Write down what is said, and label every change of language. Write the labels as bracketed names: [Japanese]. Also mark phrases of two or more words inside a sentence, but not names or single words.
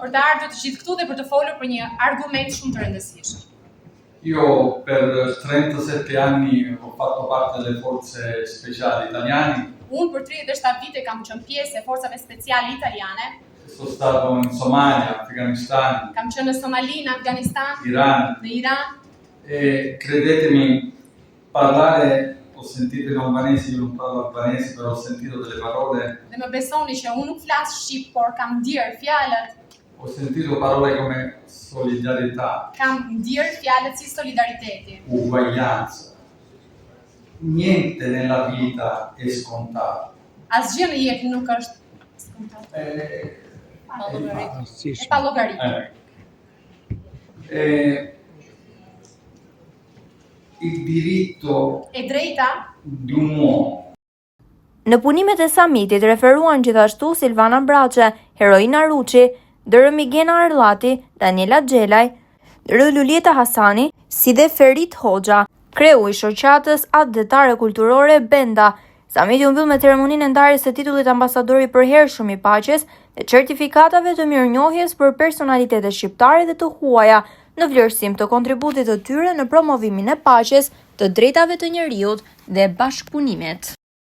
[Albanian] për të ardhur të gjithë këtu dhe për të folur për një argument shumë të rëndësishëm. [Italian] Io per 37 anni ho fatto parte delle forze speciali italiane, [Albanian] Unë për 37 vite kam qenë pjesë e forcave speciale italiane, [Italian] sono stato in Somalia, Afghanistan, [Albanian] kam qenë në Somali, në Afganistan, [Italian] Iran [Albanian] në Iran, [Italian] e credetemi, parlare, ho sentito in albanese, io non parlo albanese, però ho sentito delle parole, [Albanian] dhe më besoni që unë nuk flas shqip, por kam ndjerë fjalët, [Italian] ho sentito parole come solidarietà, [Albanian] kam ndjerë fjalët si solidariteti. [Italian] uguaglianza. Niente nella vita è scontato. [Albanian] Asgjë në jetë nuk është skontat. E pa llogaritë. [Italian] Il diritto [Albanian] E drejta [Italian] di un uomo [Albanian] Në punimet e samitit referuan gjithashtu Silvana Braçe, Heroina Ruçi, Dërë Migena Arllati, Daniela Xhelaj, Dërë Lulieta Hasani, si dhe Ferit Hoxha, kreu i shoqatës Atdetare Kulturore Benda. Samiti u mbyll me ceremoninë e ndarjes së titullit ambasador i përhershëm i paqes dhe certifikatave të mirënjohjes për personalitetet shqiptare dhe të huaja në vlerësim të kontributit të tyre në promovimin e paqes, të drejtave të njerëzit dhe bashkëpunimet.